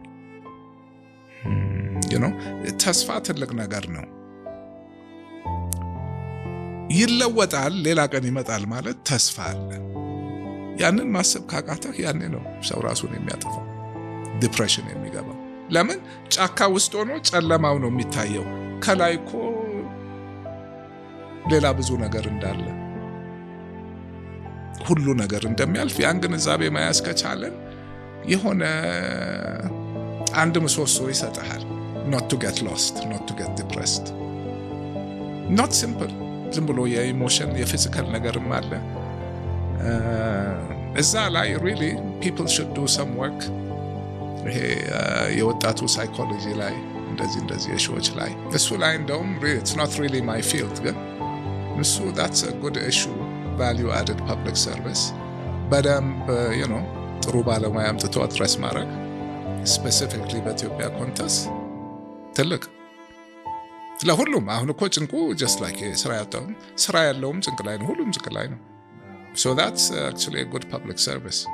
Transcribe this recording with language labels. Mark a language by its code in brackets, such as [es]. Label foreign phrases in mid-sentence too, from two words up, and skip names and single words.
[am] ተስፋ ትልቅ ነገር ነው። ይለወጣል፣ ሌላ ቀን ይመጣል ማለት ተስፋ አለ። ያንን ማሰብ ካቃተህ ያኔ ነው ሰው ራሱን የሚያጠፋው፣ ዲፕሬሽን የሚገባው። ለምን ጫካ ውስጥ ሆኖ ጨለማው ነው የሚታየው፣ ከላይ እኮ ሌላ ብዙ ነገር እንዳለ ሁሉ ነገር እንደሚያልፍ ያን ግንዛቤ መያዝ ከቻለን የሆነ አንድ ምሰሶ ይሰጥሃል። [en] not to get lost, not to get depressed. not simple [am] ዝም ብሎ የኢሞሽን የፊዚካል ነገርም አለ እዛ ላይ [en] really people should do some work። [am] ይሄ የወጣቱ ሳይኮሎጂ ላይ እንደዚህ የሾች ላይ እሱ ላይ እንደውም [en] it's not really my field [am] ግን እሱ [en] that's a good issue value added public service [am] በደንብ ጥሩ ባለሙያ አምጥቶ አድረስ ማድረግ specifically በኢትዮጵያ ኮንቴክስት ትልቅ ለሁሉም አሁን እኮ ጭንቁ [en] just like [am] ስራ ያለውም ጭንቅ ላይ ነው ሁሉም ጭንቅ ላይ ነው [en] so that's actually a good public service